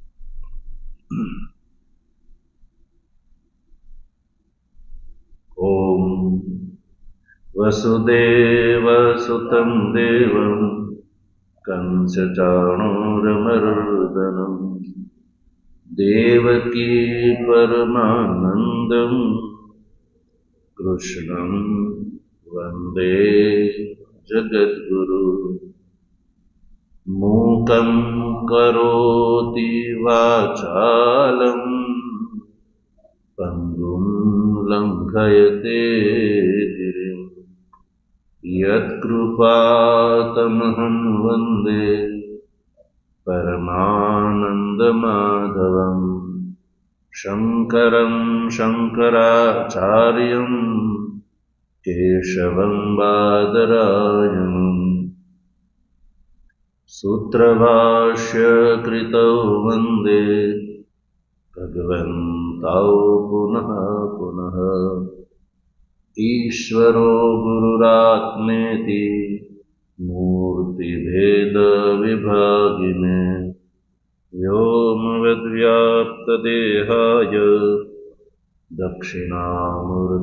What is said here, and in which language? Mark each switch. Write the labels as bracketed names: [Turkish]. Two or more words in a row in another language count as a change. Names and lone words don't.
[Sanskrit] ઓમ વસુદેવ સુતમ દેવમ કંસચાણૂરમર્દનમ દેવકી પરમાનંદમ કૃષ્ણં વંદે જગદ્ગુરુ. મૂકં કરોતિ વાચાલં પંગું લંઘયતે यत्कृपातमहं वन्दे परमानन्दमाधवम् शङ्करं शङ्कराचार्यं केशवं बादरायणम् सूत्रभाष्यकृतौ वन्दे भगवन्तौ पुनः पुनः ईश्वरो गुरुरात्मेति मूर्तिभेदविभागिने व्योमवद्व्याप्तदेहाय दक्षिणामूर्तये नमः।